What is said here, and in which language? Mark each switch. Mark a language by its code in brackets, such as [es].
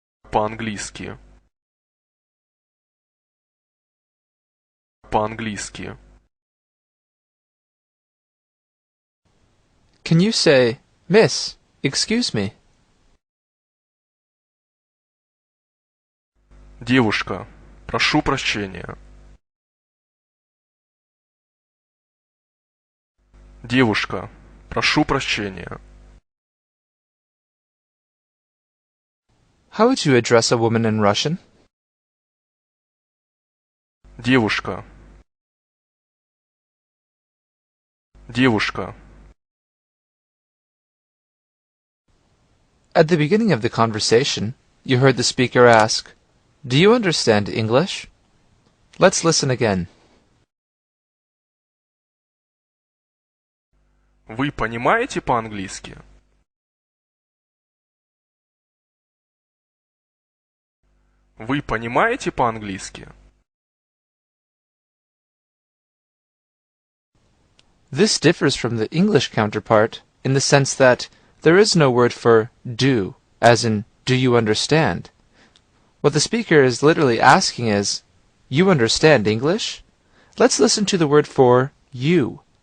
[ru] По-английски. По-английски. [en] Can you say, Miss, excuse me? [ru] Девушка, прошу прощения. Девушка, прошу прощения. [en] How would you address a woman in Russian? [ru] Девушка. Девушка. [en] At the beginning of the conversation, you heard the speaker ask, Do you understand English? Let's listen again. [ru] Вы понимаете по-английски? Вы понимаете по-английски? [en] This differs from the English counterpart in the sense that there is no word for do, as in, do you understand? What the speaker is literally asking is, You understand English? Let's listen to the word for you.